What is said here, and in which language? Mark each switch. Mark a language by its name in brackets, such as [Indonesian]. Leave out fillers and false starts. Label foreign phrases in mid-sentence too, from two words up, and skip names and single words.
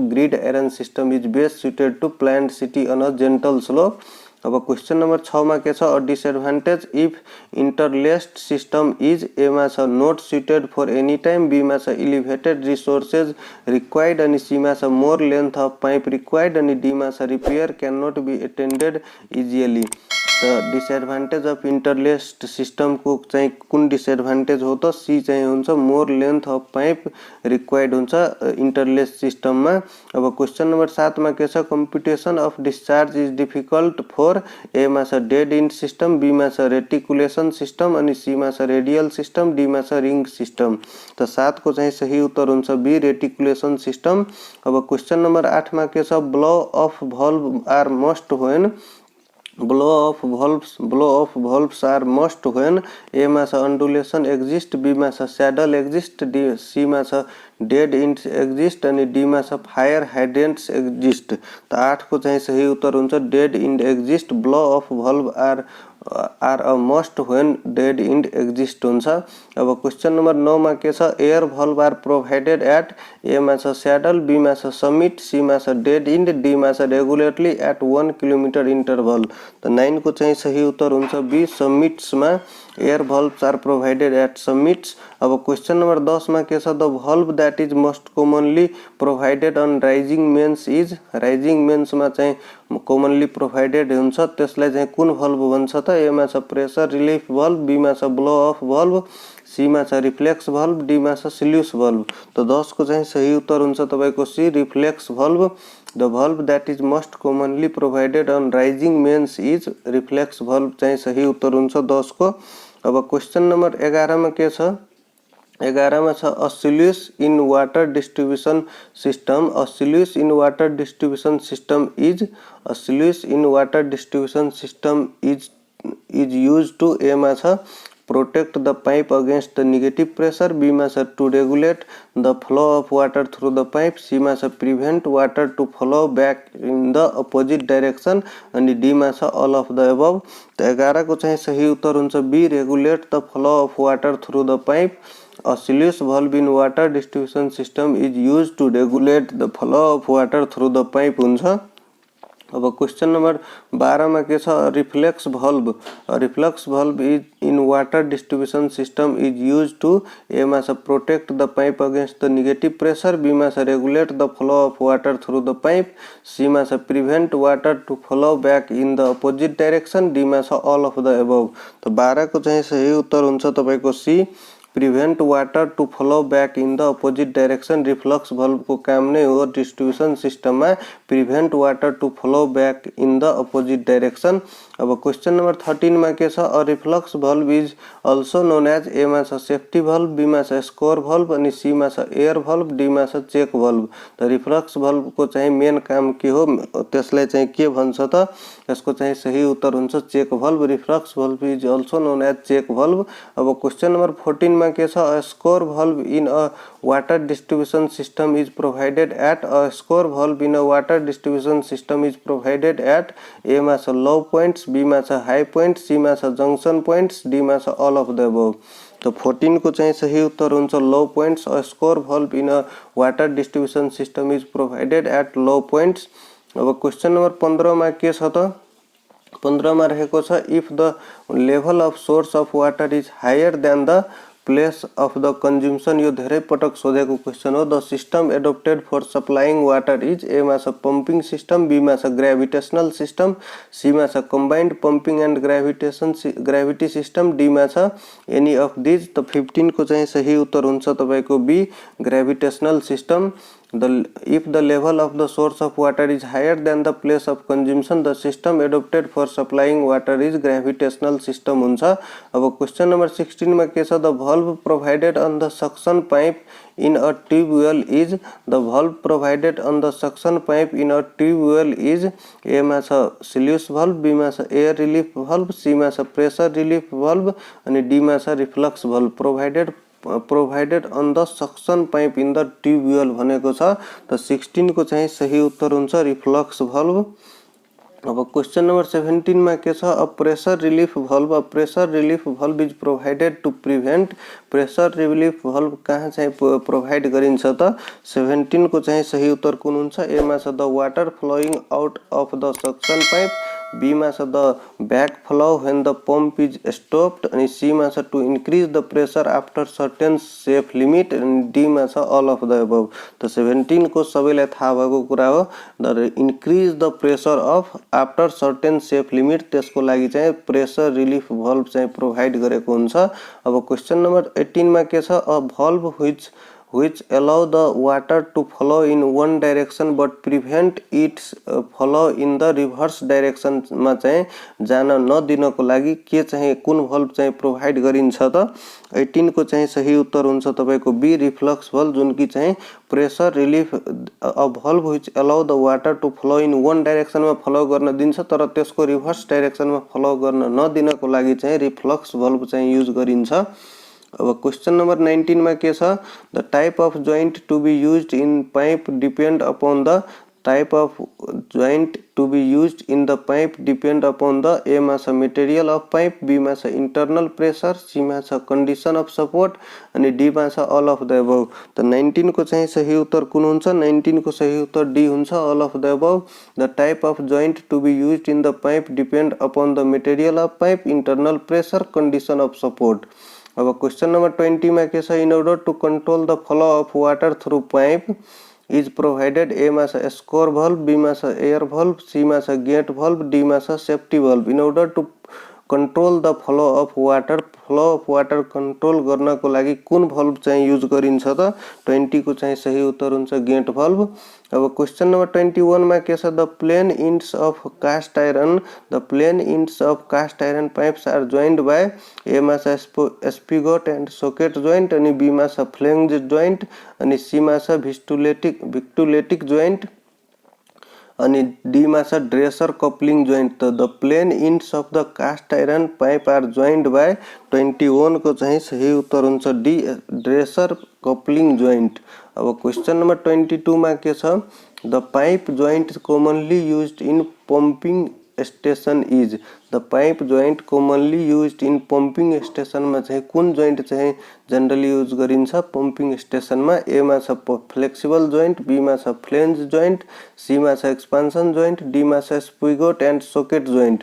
[English] Grid arrange system is best suited to planned city on a gentle slope. [Nepali] अब क्वेश्चन नंबर 6 मा के छ, [English] a disadvantage if interlaced system is [Nepali] ए मा छ [English] not suited for any time, [Nepali] बी मा छ [English] elevated resources required [Nepali] अनि सी मा छ [English] more length of pipe required [Nepali] अनि डी मा छ [English] repair cannot be attended easily. [Nepali] तो [English] disadvantage of interlaced system [Nepali] को चाहिँ कुन डिसएडभान्टेज हो त सी चाहिँ हुन्छ [English] more length of pipe required [Nepali] हुन्छ [English] interlaced system [Nepali] में। अब क्वेश्चन नंबर 7 में के छ, [English] computation of discharge is difficult for [Nepali] ए मा छ [English] dead end system, [Nepali] बी मा छ [English] reticulation system [Nepali] अनि सी मा छ [English] radial system, [Nepali] डी मा छ [English] ring system. [Nepali] तो 7 को चाहिँ सही उत्तर हुन्छ [English] B reticulation system. [Nepali] अब क्वेश्चन नंबर 8 में के छ, [English] blow of valve are must when blow of valves are must when [Nepali] A मा छ [English] undulation exist, [Nepali] B मा छ [English] saddle exist, D [Nepali] C मा छ [English] dead ends exist [Nepali] अनि D मा छ [English] fire hydrants exist। [Nepali] तो 8 को चाहिँ सही उत्तर हुन्छ [English] dead end exist। blow of valve are a must when dead end exist हुन्छ। [Nepali] अब क्वेश्चन नंबर 9 मा के छ, [English] air valve are provided at [Nepali] A मा छ [English] saddle, [Nepali] B मा छ [English] summit, [Nepali] C मा छ [English] dead end, [Nepali] D मा छ [English] regularly at 1 kilometre interval. [Nepali] तो 9 को चाहिँ सही उत्तर हुन्छ [English] B summits [Nepali] में [English] air valves are provided at summits. [Nepali] अब [English] question number [Nepali] 10 में के छ, [English] द valve that is most commonly provided on rising mains is, rising mains [Nepali] में चाहिँ [English] commonly provided [Nepali] हुन्छ त्यसलाई चाहिँ कुन valve भन्छ त, ए मा छ [English] pressure relief valve, [Nepali] बी मा छ [English] blow of valve, [Nepali] सी मा छ [English] reflex valve, [Nepali] डी मा छ [English] sluice valve. [Nepali] तो 10 को चाहिँ सही उत्तर हुन्छ तपाईको [English] C reflex valve. The valve that is most commonly provided on rising mains is reflex valve [Nepali] चाहिँ सही उत्तर हुन्छ 10 को। अब क्वेश्चन नंबर 11 में के छ, 11 में छ [English] अ sluice in water distribution system, a sluice in water distribution system is, a sluice in water distribution system is used to [Nepali] A मा छ [English] protect the pipe against the negative pressure, [Nepali] B मा छ [English] to regulate the flow of water through the pipe, [Nepali] C मा छ [English] prevent water to flow back in the opposite direction [Nepali] अनि D मा छ [English] all of the above। [Nepali] तो 11 को चाहिँ सही उत्तर हुन्छ [English] B regulate the flow of water through the pipe। A sluice valve in water distribution system is used to regulate the flow of water through the pipe हुन्छ। [Nepali] अब [English] question number [Nepali] 12 में के छ, [English] reflex valve, reflex valve is in water distribution system is used to [Nepali] A मा छ [English] protect the pipe against the negative pressure, [Nepali] B मा छ [English] regulate the flow of water through the pipe, [Nepali] C मा छ [English] prevent water to flow back in the opposite direction, [Nepali] D मा छ [English] all of the above। [Nepali] तो 12 को चाहिँ सही उत्तर हुन्छ तपाईको [English] C prevent water to flow back in the opposite direction. reflux valve [Nepali] को काम नै हो [English] distribution system में prevent water to flow back in the opposite direction। [Nepali] अब [English] question number [Nepali] 13 में के छ, [English] A reflux valve is also known as, [Nepali] ए मा छ [English] safety valve, [Nepali] बी मा छ [English] scour valve [Nepali] अनि सी मा छ [English] air valve, [Nepali] डी मा छ [English] check valve. [Nepali] तो [English] reflux valve [Nepali] को चाहिँ मेन काम के हो त्यसलाई चाहिँ के भन्छ त, यसको चाहिँ सही उत्तर हुन्छ [English] check valve. reflux valve is also known as check valve. [Nepali] अब क्वेश्चन नंबर 14 में के छ, [English] a scour valve in a water distribution system is provided at, a scour valve in a water distribution system is provided at, [Nepali] ए मा छ [English] low points, [Nepali] बी मा छ [English] high point, [Nepali] सी मा छ [English] junction points, [Nepali] डी मा छ [English] all of the above. [Nepali] तो 14 को चाहिँ सही उत्तर हुन्छ [English] low points. A scour valve in a water distribution system is provided at low points. [Nepali] अब क्वेश्चन नंबर 15 में के छ त, 15 में रहेको छ, [English] if the level of source of water is higher than the place of the consumption, [Nepali] यो धेरै पटक सोधेको क्वेश्चन हो। [English] the system adopted for supplying water is, [Nepali] ए मा छ [English] pumping system, [Nepali] बी मा छ [English] gravitational system, [Nepali] सी मा छ [English] combined pumping and gravity system, [Nepali] डी मा छ [English] any of these. [Nepali] तो 15 को चाहिँ सही उत्तर हुन्छ तपाईको [English] B gravitational system. If the level of the source of water is higher than the place of consumption, the system adopted for supplying water is gravitational system हुन्छ। [Nepali] अब [English] question number [Nepali] 16 में के छ, [English] the valve provided on the suction pipe in a tube well is, the valve provided on the suction pipe in a tube well is, [Nepali] A मा छ [English] sluice valve, [Nepali] B मा छ [English] air relief valve, [Nepali] C मा छ [English] pressure relief valve [Nepali] अनि D मा छ [English] reflux valve. provided provided on the suction pipe in the tubewell [Nepali] भनेको छ। त 16 को चाहिँ सही उत्तर हुन्छ [English] reflux valve. [Nepali] अब क्वेश्चन नंबर 17 में के छ [English] a pressure relief valve. A pressure relief valve is provided to prevent. pressure relief valve [Nepali] कहाँ चाहिँ प्रोभाइड गरिन्छ त 17 को चाहिँ सही उत्तर कुन हुन्छ? ए मा छ [English] the water flowing out of the suction pipe, [Nepali] बी मा छ [English] the back flow when the pump is stopped, [Nepali] अनि सी मा छ [English] to increase the pressure after certain safe limit, [Nepali] अनि डी मा छ [English] all of the above. [Nepali] त 17 को सबैलाई थाहा भएको कुरा हो। [English] the increase the pressure of after certain safe limit, [Nepali] त्यसको लागि चाहिँ [English] pressure relief valve [Nepali] चाहिँ प्रोभाइड गरेको हुन्छ। अब क्वेश्चन नंबर 18 में के छ [English] a valve which allow the water to flow in one direction but prevent its flow in the reverse direction [Nepali] मा चाहिँ जान नदिनको लागि के चाहिँ कुन भल्भ चाहिँ प्रोभाइड गरिन्छ त 18 को चाहिँ सही उत्तर हुन्छ तपाईको [English] B reflux valve, [Nepali] जुन कि चाहिँ [English] pressure relief a valve which allow the water to flow in one direction [Nepali] मा फ्लो गर्न दिन्छ तर त्यसको [English] reverse direction [Nepali] मा फ्लो गर्न नदिनको लागि चाहिँ [English] reflux valve [Nepali] चाहिँ युज गरिन्छ। अब क्वेश्चन नंबर 19 में के छ [English] the type of joint to be used in pipe depend upon the type of joint to be used in the pipe depend upon the [Nepali] ए मा छ [English] material of pipe, [Nepali] बी मा छ [English] internal pressure, [Nepali] सी मा छ [English] condition of support, [Nepali] अनि डी मा छ [English] all of the above. [Nepali] त 19 को चाहिँ सही उत्तर कुन हुन्छ? 19 को सही उत्तर डी हुन्छ [English] all of the above. The type of joint to be used in the pipe depend upon the material of pipe, internal pressure, condition of support. [Nepali] अब क्वेश्चन नंबर 20 में के छ [English] in order to control the flow of water through pipe is provided [Nepali] ए मा छ [English] scour valve, [Nepali] बी मा छ [English] air valve, [Nepali] सी मा छ [English] gate valve, [Nepali] डी मा छ [English] safety valve. in order to control the flow of water [Nepali] कंट्रोल गर्नको लागि कुन भल्भ चाहिँ युज गरिन्छ त 20 को चाहिँ सही उत्तर हुन्छ [English] gate valve. [Nepali] अब क्वेश्चन नंबर 21 में के छ [English] the plain ends of cast iron the plain ends of cast iron pipes are joined by [Nepali] ए मा छ [English] spigot and socket joint, [Nepali] अनि बी मा छ [English] flange joint, [Nepali] अनि सी मा छ [English] victaulic joint, [Nepali] अनि डी मा छ [English] dresser coupling joint. त the plain ends of the cast iron pipe are joined by 21 [Nepali] को चाहिँ सही उत्तर हुन्छ [English] D dresser coupling joint. [Nepali] अब क्वेश्चन नंबर 22 में के छ [English] the pipe joint commonly used in pumping station is. the pipe joint commonly used in pumping station [Nepali] में चाहिँ कुन जोइंट चाहिँ [English] generally use [Nepali] गरिन्छ [English] pumping station [Nepali] में? ए मा छ [English] flexible joint, [Nepali] बी मा छ [English] flange joint, [Nepali] सी मा छ [English] expansion joint, [Nepali] डी मा छ [English] spigot and socket joint.